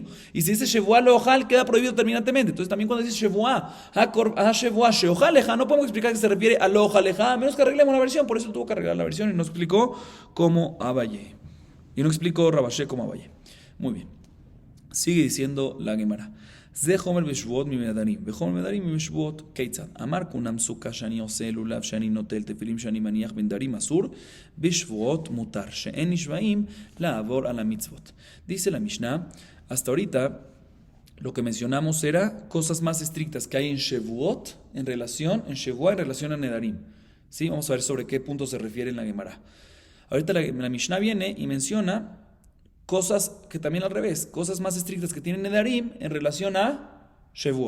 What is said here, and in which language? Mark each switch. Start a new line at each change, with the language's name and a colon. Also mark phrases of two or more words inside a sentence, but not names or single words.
Spanish: Y si dice
Hebrew: שבועה לא אוכל,
Spanish: queda prohibido terminantemente. Entonces también cuando dice Shevuah,
Hebrew: שבועה שאוכל לך,
Spanish: no podemos explicar que se refiere a
Hebrew: לא אוכל לך,
Spanish: a menos que arreglemos la versión. Por eso tuvo que arreglar la versión y nos explicó como Abayé. Y no explicó Rabashé como Abayé. Muy bien. Sigue diciendo la Gemara.
Hebrew: זה חומר בשבועות ממדרים, וחומר מדרים מבשבועות כיצד? אמר כונם סוכה שאני עושה, לולב שאני נוטל, תפילים שאני מניח בנדרים אסור, בשבועות מותר, שאין נשבעים לעבור על המצוות.
Spanish: Dice la Mishnah, hasta ahorita lo que mencionamos era cosas más estrictas que hay en Shevuot en relación a Nedarim. ¿Sí? Vamos a ver sobre qué punto se refiere en la Gemara. Ahorita la Mishnah viene y menciona cosas que también al revés, cosas más estrictas que tienen Nedarim en relación a Shevuah.